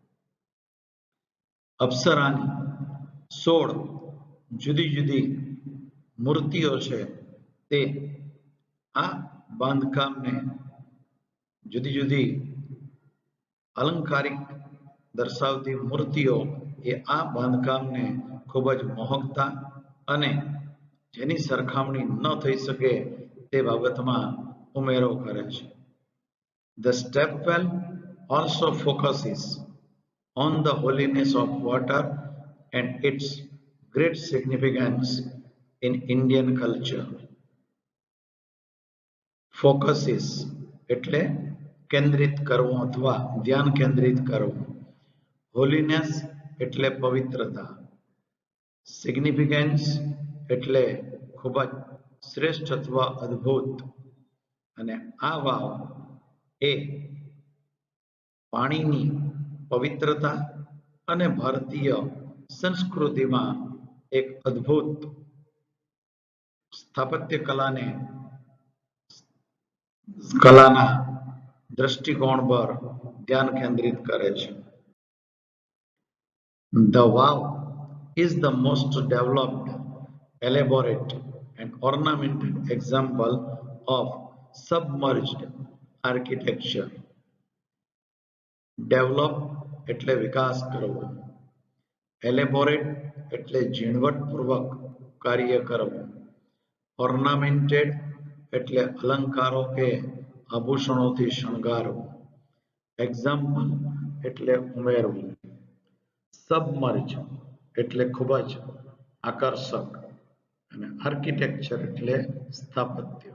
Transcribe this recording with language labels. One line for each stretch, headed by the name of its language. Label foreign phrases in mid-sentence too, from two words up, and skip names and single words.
Gujarati: અપ્સરાની 16 જુદી જુદી મૂર્તિઓ છે તે આ બાંધકામને જુદી જુદી અલંકારિક દર્શાવતી મૂર્તિઓ એ આ બાંધકામને ખૂબ જ મોહકતા અને જેની સરખામણી ન થઈ શકે તે બાબતમાં ઉમેરો કરે છે.
English: The stepwell also focuses on the holiness of water and its great significance in Indian culture.
Gujarati: Focuses એટલે કેન્દ્રિત કરવું અથવા ધ્યાન કેન્દ્રિત કરવું. હોલીનેસ એટલે પવિત્રતા, સિગ્નિફિકન્સ એટલે ખૂબ જ શ્રેષ્ઠ અથવા અદ્ભુત, અને આ વાવ એ પાણીની પવિત્રતા અને ભારતીય સંસ્કૃતિમાં એક અદ્ભુત સ્થાપત્ય કલાના દ્રષ્ટિકોણ પર ધ્યાન કેન્દ્રિત કરે છે.
English: The wow is the most developed, elaborate, and ornamented example of submerged architecture.
Gujarati: Develop એટલે વિકાસ કરવો, એલેબોરેટ એટલે ઝીણવટપૂર્વક કાર્ય કરવું, ઓર્નામેન્ટેડ એટલે અલંકારો કે આભૂષણોથી શણગારવું, એક્ઝામ્પલ એટલે ઉમેરવું, સબમર્જ એટલે ખૂબ જ આકર્ષક, અને આર્કિટેક્ચર એટલે સ્થાપત્ય.